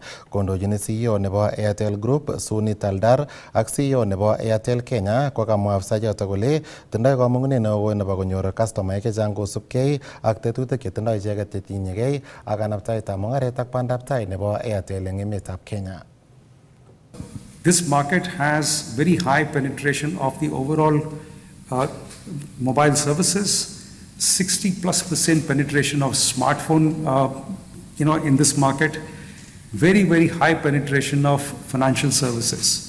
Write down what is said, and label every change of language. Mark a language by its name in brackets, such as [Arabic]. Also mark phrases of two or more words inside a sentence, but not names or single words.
[Kalenjin] Kondochin CEO nebo Airtel Group Suni Taldar ak CEO nebo Airtel Kenya kokamwa afisaechoto kole tindoi kamang'unet neo nebo konyor kastomaek chechang kosubkei ak tetutik chetindoi icheket chetinyegei ak kanaptaetab mung'aret ak bandaptai nebo Airtel eng emetab Kenya. [English] This market has very high penetration of the overall mobile services, 60+% penetration of smartphone, in this market, very, very high penetration of financial services.